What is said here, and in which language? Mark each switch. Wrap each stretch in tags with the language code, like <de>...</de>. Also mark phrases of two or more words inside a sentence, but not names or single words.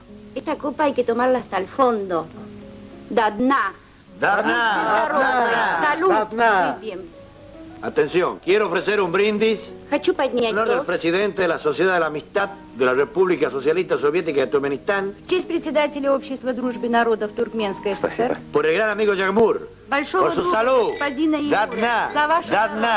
<es>Esta copa hay que tomarla hasta el fondo.</es> <ru>До дна. До дна.</ru> <es>Salud.</es> <ru>До дна.</ru> <es>Muy bien. Atención, quiero ofrecer un brindis</es> <ru>Хочу</ru> <es>en</es> <ru>поднять</ru> <es>honor del</es> <ru>тост.</ru> <es>presidente de la Sociedad de la Amistad de la República Socialista Soviética de Turkmenistán,</es> <ru>В честь председателя Общества дружбы народов Туркменской Спасибо. ССР.</ru> <es>por el gran amigo Yagmur,</es> <ru>Большого</ru> <es>por su</es> <ru>друга</ru> <es>salud.</es> <ru>господина Da Егора. dna. За ваше До дна.</ru>